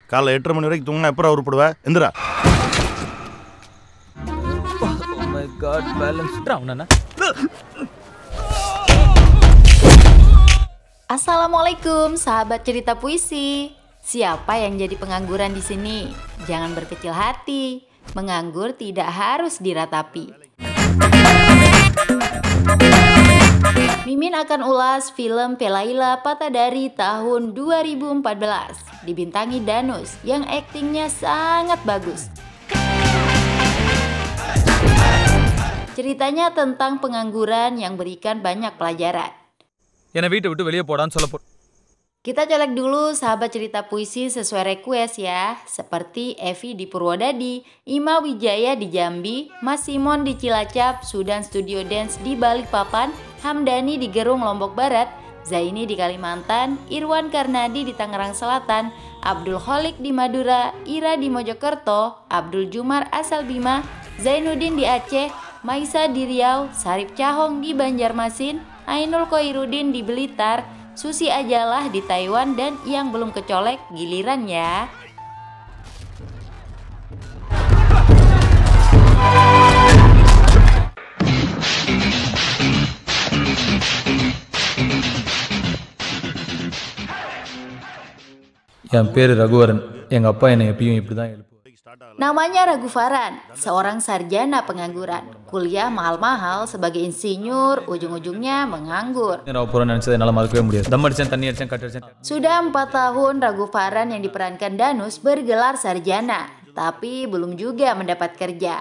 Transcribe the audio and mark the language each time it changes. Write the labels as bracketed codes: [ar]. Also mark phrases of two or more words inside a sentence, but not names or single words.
[ta] காலைல 8:30 மணி வரைக்கும் தூங்கினா எப்பறம் உருப்படுவ? எந்திரா. [en] Oh my god, balance down Nana. [id] Assalamualaikum sahabat cerita puisi. Siapa yang jadi pengangguran di sini? Jangan berkecil hati. Menganggur tidak harus diratapi. Mimin akan ulas film Pelaila Patadari tahun 2014. Dibintangi Danus yang aktingnya sangat bagus. Ceritanya tentang pengangguran yang berikan banyak pelajaran. [ta] என்னை வீட்டை விட்டு வெளியே போடான்னு சொல்ல போ. [id] Kita colek dulu sahabat cerita puisi sesuai request ya. Seperti Evi di Purwodadi, Ima Wijaya di Jambi, Mas Simon di Cilacap, Sudan Studio Dance di Balikpapan, Hamdani di Gerung Lombok Barat, Zaini di Kalimantan, Irwan Karnadi di Tangerang Selatan, Abdul Kholik di Madura, Ira di Mojokerto, Abdul Jumar asal Bima, Zainuddin di Aceh, Maisa di Riau, Sarip Cahong di Banjarmasin, Ainul Koirudin di Blitar, Susi Ajalah di Taiwan, dan yang belum kecolek giliran ya. [ta] என் பேரு ரகுவரன். எங்க அப்பா என்னை எப்பயும் இப்படிதான் எழுப்புவார். [id] Namanya Ragu Faran, seorang sarjana pengangguran. Kuliah mahal-mahal sebagai insinyur, ujung-ujungnya menganggur. Sudah 4 tahun Ragu Faran yang diperankan Danus bergelar sarjana, tapi belum juga mendapat kerja.